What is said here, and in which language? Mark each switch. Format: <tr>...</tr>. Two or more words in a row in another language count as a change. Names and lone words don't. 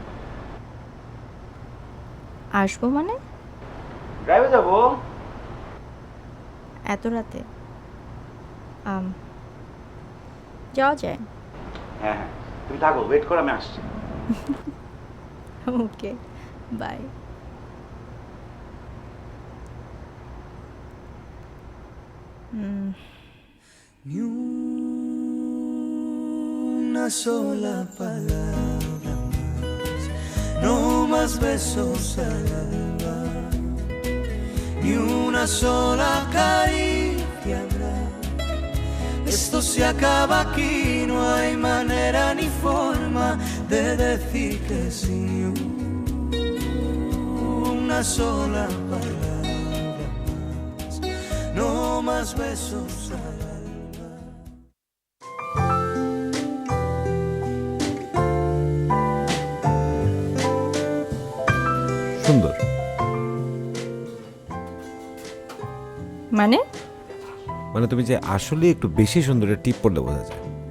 <bn>আসবো মানে? ড্রাইভে যাবো। এত রাতে? যাওয়া যায়। হ্যাঁ হ্যাঁ, তুমি থাকো, ওয়েট করো, আমি আসছি।</bn> <en>okay, bye.</en> <es>Ni una sola palabra más, no más besos al alba, ni una sola caricia habrá. Esto se acaba aquí, no hay manera ni forma de decir que sí. Una sola palabra más, no más besos al alba.</es> <bn>সুন্দর। মানে? মানে তুমি যে আসলে একটু বেশি সুন্দর, টিপ পড়লে বোঝা যায়।</bn>